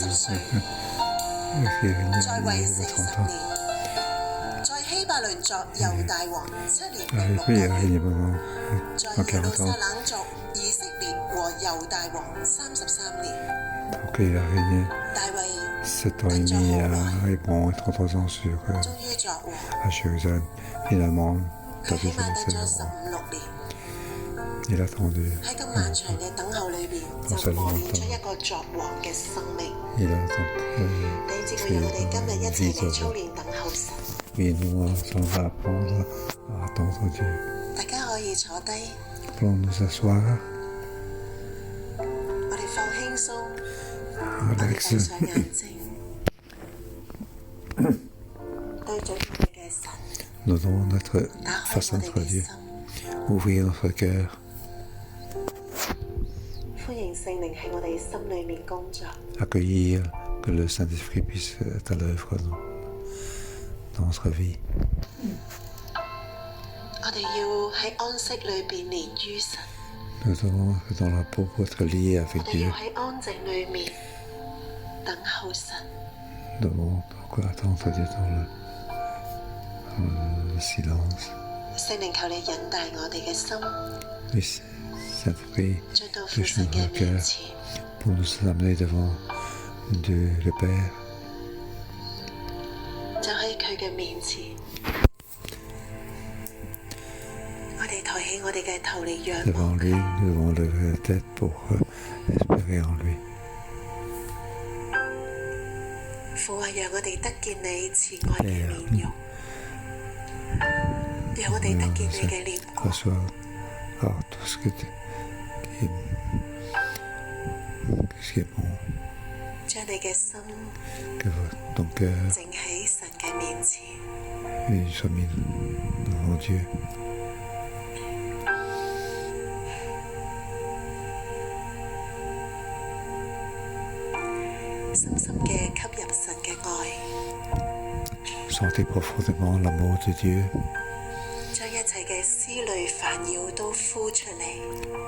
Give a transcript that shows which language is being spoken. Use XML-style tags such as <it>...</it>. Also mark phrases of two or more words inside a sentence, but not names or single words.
<yue>歲，在位40年，在希伯倫作猶大王7年零6 可以啊，個月，你幫我，在耶路撒冷作以色列和猶大王33年。</yue> <fr>OK, il a régné</fr> <yue>大衛</yue> <fr>7 ans et demi à Hébron et 33 ans sur</fr> <yue>終於作王，</yue> <fr>à Jérusalem. Finalement,</fr> <yue>佢</yue> <fr>David</fr> <yue>起碼</yue> <fr>est</fr> <yue>等咗</yue> <fr>lancé</fr> <yue>15、16年。</yue> <fr>Il a attendu,</fr> <yue>喺咁漫長嘅等候裏邊，就磨練出一個作王嘅生命。</yue> <fr>il a donc</fr> <yue>弟兄姊妹，讓我哋今日一齊嚟操練等候神。</yue> <fr>oui, nous allons apprendre à attendre Dieu.</fr> <yue>大家可以坐低，</yue> <fr>Allons nous asseoir,</fr> <yue>我哋放輕鬆，我哋 Alex. 閉上眼睛，對準我哋嘅神，</yue> <fr>Nous devons être</fr> <yue>打開</yue> <fr>face</fr> <yue>我</yue> <fr>à</fr> <yue>哋</yue> <fr>notre</fr> <yue>嘅</yue> <fr>Dieu,</fr> <yue>心。</yue> <fr>ouvrir notre cœur.</fr> <yue>歡迎聖靈喺我哋心裏面工作。</yue> <fr>Accueillir que le Saint-Esprit puisse être à l'œuvre dans notre vie.</fr> <yue>我哋要喺安息裏邊連於神，</yue> <fr>Nous devons être dans la peau pour être liés</fr> <yue>我</yue> <fr>avec</fr> <yue>哋</yue> <fr>Dieu.</fr> <yue>要喺安靜裏面等候神。</yue> <fr>Nous devons donc attendre Dieu dans le silence.</fr> <yue>聖靈求你引帶我哋嘅心，</yue> <fr>Oui, Saint-Esprit,</fr> <yue>進到父</yue> <fr>touche</fr> <yue>神嘅</yue> <fr>notre</fr> <yue>面</yue> <fr>cœur</fr> <yue>前。</yue> <fr>pour nous amener devant Dieu le Père,</fr> <yue>就喺佢嘅面前，我哋抬起我哋嘅頭嚟仰</yue> <fr>devant</fr> <yue>望</yue> <fr>lui,</fr> <yue>佢。</yue> <fr>nous devons lever la tête pour espérer en lui.</fr> <yue>父啊，讓我哋得見你慈愛嘅面容，讓我哋得見你嘅臉光，</yue> <fr>Reçois tout ce qui est bon,</fr> <yue>將你嘅心</yue> <fr>que ton cœur</fr> <yue>靜喺神嘅面前。</yue> <fr>soit mis devant Dieu.</fr> <yue>深深嘅吸入神嘅愛，</yue> <fr>Sentez profondément l'amour de Dieu.</fr> <yue>將一切嘅思慮煩擾都呼出嚟。</yue>